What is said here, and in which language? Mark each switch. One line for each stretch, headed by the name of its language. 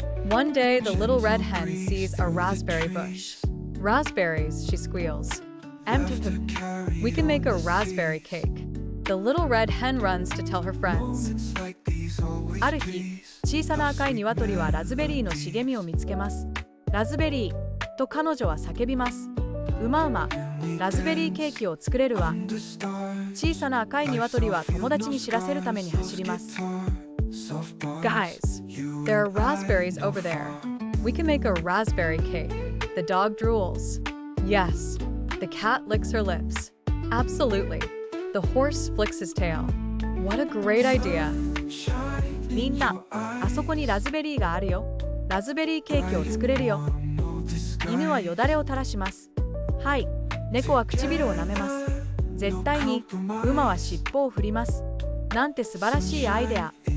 English: One day, the little red hen sees a raspberry bush. Raspberries, she squeals. We can make a raspberry cake. The little red hen runs to tell her friends.
Japanese: ある日、小さな赤い鶏はラズベリーの茂みを見つけます。ラズベリーと彼女は叫びます。うまうま、ラズベリーケーキを作れるわ。小さな赤い鶏は友達に知らせるために走ります。
English: Guys, there are raspberries over there. We can make a raspberry cake. The dog drools. Yes, the cat licks her lips. Absolutely. The horse flicks his tail. What a great idea.
Japanese: みんな、あそこにラズベリーがあるよ。ラズベリーケーキを作れるよ。犬はよだれを垂らします。はい、猫は唇を舐めます。絶対に、馬は尻尾を振ります。なんて素晴らしいアイデア。